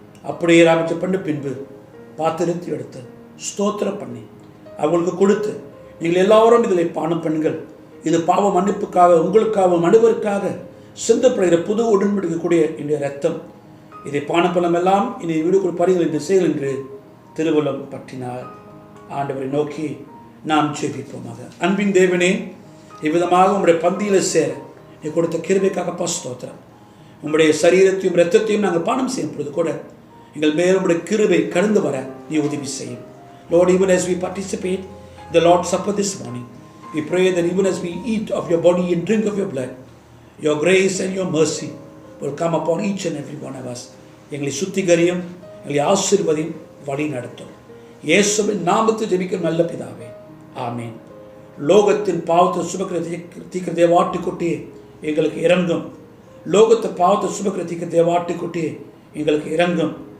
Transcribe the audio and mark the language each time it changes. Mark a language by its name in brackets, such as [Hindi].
[Tamil] அப்படியே ராமிச்ச பண்ண பின்பு பாத்திரத்தை எடுத்து ஸ்தோத்திரம் பண்ணி அவங்களுக்கு கொடுத்து, நீங்கள் எல்லாரும் இதில் பானம் பண்ணுங்கள், இது பாவ மன்னிப்புக்காக உங்களுக்காக அனைவருக்காக சிந்தப்படுகிற புது உடன்படிக்கக்கூடிய என்னுடைய ரத்தம், இதை பானப்பலம் எல்லாம் இனி வீடுக்குள் பறிகள் என்று செயல் என்று திருவள்ளுவம் பற்றினார். ஆண்டவரை நோக்கி நாம் ஜெபிப்போமாக. அன்பின் தேவனே, இவ்விதமாக உம்முடைய பந்தியில் சேர நீ கொடுத்த கிருபைக்காக ஸ்தோத்திரம். உம்முடைய சரீரத்தையும் இரத்தத்தையும் நாங்கள் பானம் செய்யும் பொழுது கூட எங்கள் மேல் உம்முடைய கிருபை கடந்து வர நீ உதவி செய்யும். [English] Lord, even as we participate in the Lord's Supper this morning, we pray that even as we eat of your body and drink of your blood, your grace and your mercy will come upon each and every one of us. [Tamil] எங்களை சுத்திகரியும், எங்களை ஆசீர்வதியும், வழி நடத்தும். இயேசுவின் நாமத்தில் ஜெபிக்கும் நல்ல பிதாவே, ஆமென். லோகத்தின் பாவத்தை சுமக்கிற தீர்க்கிற தேவாட்டுக்குட்டியே எங்களுக்கு இறங்கும். லோகத்தின் பாவத்தை சுமக்கிற தீர்க்கிற தேவாட்டுக்குட்டியே எங்களுக்கு இறங்கும்.